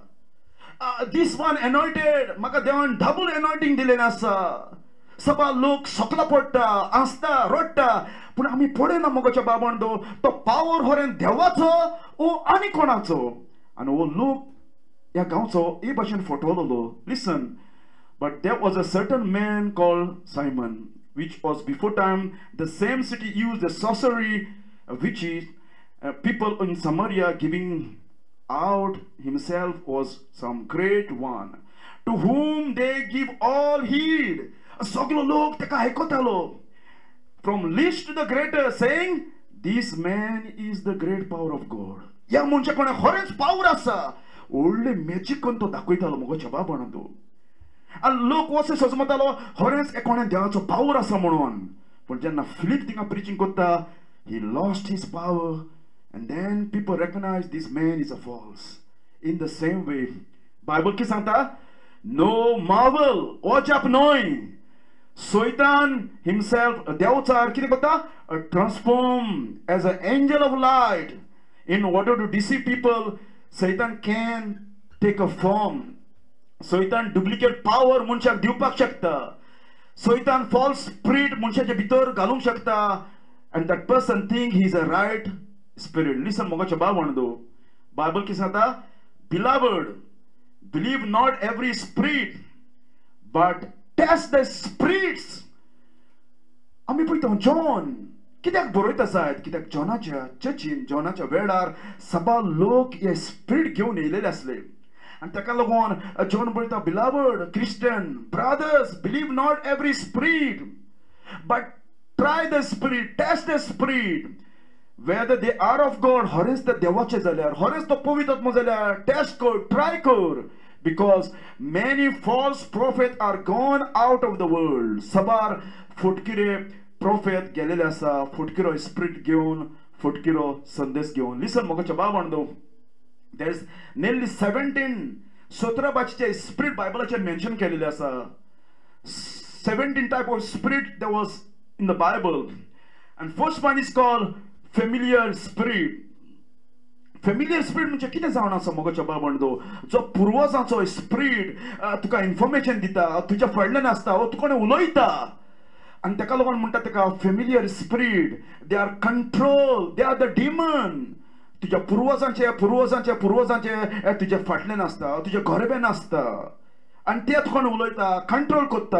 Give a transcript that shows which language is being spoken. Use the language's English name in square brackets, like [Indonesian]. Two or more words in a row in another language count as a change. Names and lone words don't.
[English] this one anointed, [Konkani] म्हाका देवान [English] double anointing [Konkani] दिलेलें आसा. सबा लोक सकला पडटा, आसता, रडटा, पूण आमी पळयना मोगाच्या बाबंदो तो पावर खरें देवाचो ओ आनी कोणाचो. आनी हो लोक ह्या गांवचो हे भाशेन फटवलेलो. [English] लिसन, but there was a certain man called Simon, which was before time the same city used the sorcery, which is people in Samaria giving out himself was some great one, to whom they give all heed. [Konkani] सगलो लोक तेका आयकतालो, [English] from least to the greater, saying this man is the great power of God. [Konkani] ह्या मनशा कोणा खरेंच पावर आसा, व्हडले मॅजीक करून तो दाखयतालो मोगाच्या बाबंदो. आनी लोक वसे सोजमतालो खरेंच कोणें देवाचो पावर आसा म्हणून. पूण जेन्ना फिलीप थिंगा प्रिचींग करता, [English] he lost his power and then people recognize this man is a false. In the same way [Konkani] बायबल कितें सांगता, [English] no marvel, [Konkani] अजाप न्हय, [English] Satan himself, [Konkani] देवचार कितें करता, [English] transform as an angel of light in order to deceive people. Satan can take a form. Satan duplicate power [Konkani] मनशाक दिवपाक शकता. Satan [English] false spirit [Konkani] मनशाच्या भितर घालूंक शकता, [English] and that person think he is a right spirit. [Konkani] Listen मोगाच्या बाबंदो, बायबल कितें सांगता, [English] beloved, believe not every spirit, but test the spirits. [Konkani] आमी पळयता जॉन कित्याक बरयता जायत, कित्याक जॉनाच्या चर्चीन जॉनाच्या वेळार सबा लोक हे स्पिरीट घेवन येयलेले आसले आनी ताका लागून जॉन बरयता, [English] beloved Christian brothers, believe not every spirit but try the spirit, test the spirit whether they are of God. [Konkani] खरेंच ते देवाचे जाल्यार, खरेंच तो पवित्र आत्मा जाल्यार टेस्ट कर, ट्राय कर. [English] Because many false prophets are gone out of the world. [Konkani] Sabar फुटकिरे prophet गेलेले आसा, फुटकिरो spirit घेवन, फुटकिरो संदेश घेवन. Listen मोगाच्या बाबंदो, [English] there's nearly [Konkani] 17 भाशेचे spirit बायबलाचेर मेन्शन केलेले आसा. [English] 17 type of spirit there was in the Bible, and first one is called familiar spirit. familiar spirit [Konkani] म्हणजे कितें जावन आसा मोगाच्या बाबंदो, जो पुर्वजांचो स्पिरीट तुका इन्फॉर्मेशन दिता, तुज्या फुडल्यान आसता, वो तुका उलयता आनी ताका लागून म्हणटा ताका [English] familiar spirit. they are control, they are the demon. [Konkani] तुज्या पुर्वजांचे पुर्वजांचे पुर्वजांचे तुज्या फाटल्यान आसता, तुज्या घरब्यान आसता आनी ते तुका उलयता, कंट्रोल करता.